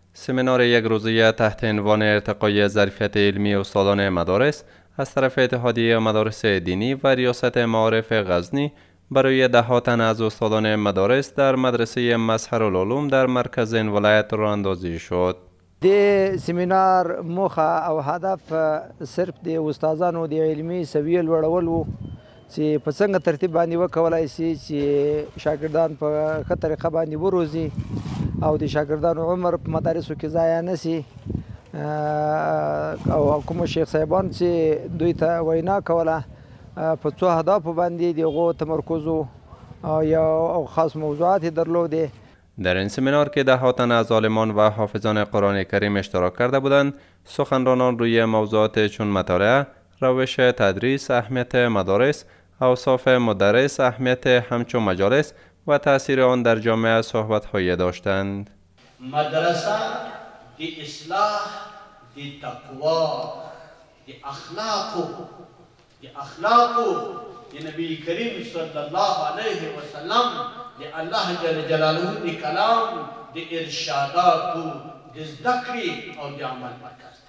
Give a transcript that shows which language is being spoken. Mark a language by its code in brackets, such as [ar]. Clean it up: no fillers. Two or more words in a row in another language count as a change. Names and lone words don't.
[fa] سمینار یک روزه تحت عنوان ارتقای ظرفیت علمی استادان مدارس از طرف اتحادیه مدارس دینی و ریاست معارف غزنی برای 10 تن از استادان مدارس در مدرسه مظهرالعلوم در مرکز این ولایت راه اندازی شد. [ps] د سمینار موخه او هدف صرف د استادانو د علمي سویې لوړول وو چې په څنګه ترتیب باندې وکولای شي چې شاګردان په ښه طریقه باندې وروزي او د شاګردانو عمر په مدارسو کې ضایع نه شي او کوم شیخ صاحبان چې دوی ته وینا کوله په څو اهدافو باندې د هغو تمرکز او خاص موضوعات درلودې. [fa] در این سمینار که 10 تن از عالمان و حافظان قرآن کریم اشتراک کرده بودند، سخنرانان روی موضوعات چون مطالعه، روش تدریس، اهمیت مدارس، اوصاف مدرس، اهمیت همچون مجالس و تأثیر آن در جامعه صحبت‌هایی داشتند. [ps] مدرسه دی اصلاح، دی تقوا، دی اخلاق دی نبی کریم [ar] صلی الله علیه و سلم، [ps] دی [ar] الله جل جلاله [ps] دی کلام، دی ارشادات، دی ذکری او دی عمل مرکز دی.